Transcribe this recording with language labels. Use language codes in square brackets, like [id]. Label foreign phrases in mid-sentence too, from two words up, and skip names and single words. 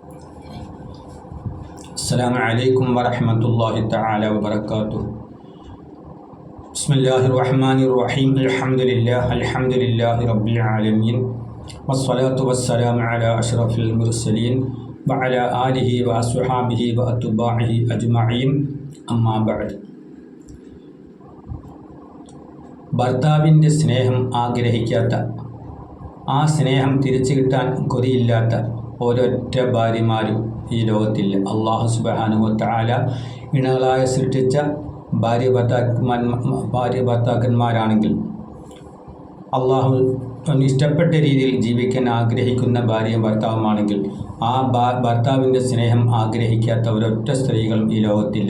[ar] السلام عليكم ورحمة الله تعالى وبركاته. بسم الله الرحمن الرحيم. الحمد لله رب العالمين، والصلاة والسلام على أشرف المرسلين وعلى آله وأصحابه وأتباعه أجمعين. أما بعد. [ml] ഭർത്താവിൻ്റെ സ്നേഹം ആഗ്രഹിക്കാത്ത, ആ സ്നേഹം തിരിച്ചു കിട്ടാൻ കൊതിയില്ലാത്ത ഒരൊറ്റ ഭാര്യമാരും ഈ ലോകത്തില്ല. അള്ളാഹു [ar] سبحانه وتعالى [ml] ഇണകളായ സൃഷ്ടിച്ച ഭാര്യ ഭർത്താക്കന്മാരാണെങ്കിൽ അള്ളാഹു ഇഷ്ടപ്പെട്ട രീതിയിൽ ജീവിക്കാൻ ആഗ്രഹിക്കുന്ന ഭാര്യയും ഭർത്താവുമാണെങ്കിൽ ആ ഭർത്താവിൻ്റെ സ്നേഹം ആഗ്രഹിക്കാത്ത ഒരൊറ്റ സ്ത്രീകളും ഈ ലോകത്തില്ല.